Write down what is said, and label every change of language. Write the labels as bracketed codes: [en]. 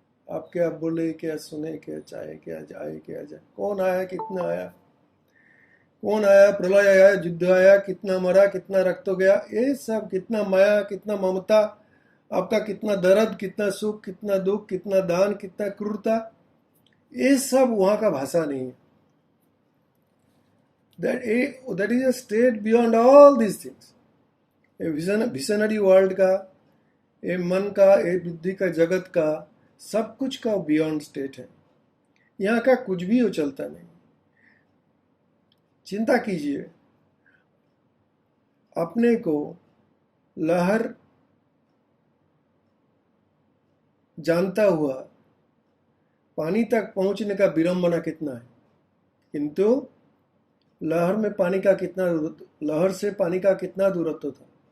[hi] आप क्या बोले, क्या सुने, क्या चाहे, क्या जाए, क्या जाए, कौन आया, कितना आया, कौन आया, प्रलय आया, युद्ध आया, कितना मरा, कितना रक्त हो गया, ये सब, कितना माया, कितना ममता, आपका कितना दर्द, कितना सुख, कितना दुख, कितना दान, कितना क्रूरता, ये सब वहां का भाषा नहीं है। [en] that is a state beyond all these things. [hi] ये विजनरी वर्ल्ड का, ये मन का, ये बुद्धि का, जगत का, सब कुछ का [en] beyond state [hi] है। यहाँ का कुछ भी वो चलता नहीं। चिंता कीजिए, अपने को लहर जानता हुआ पानी तक पहुंचने का विडंबना कितना है, किंतु लहर में पानी का कितना, लहर से पानी का कितना दूरत्व था?